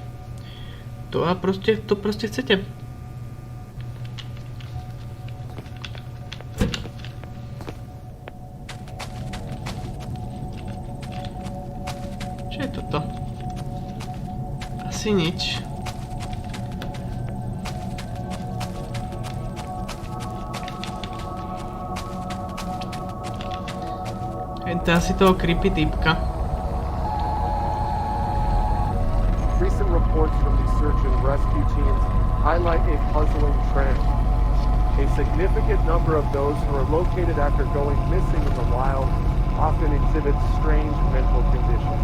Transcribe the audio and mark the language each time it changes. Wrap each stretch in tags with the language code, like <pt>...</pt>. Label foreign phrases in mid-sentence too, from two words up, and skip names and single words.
<sk>To proste chcete. Čo je toto? Asi nič. To je asi toho creepy typka.</sk> <en>Recent reports from the search and rescue teams highlight a puzzling trend. A significant number of those who are located after going missing in the wild often exhibit strange mental conditions.</en>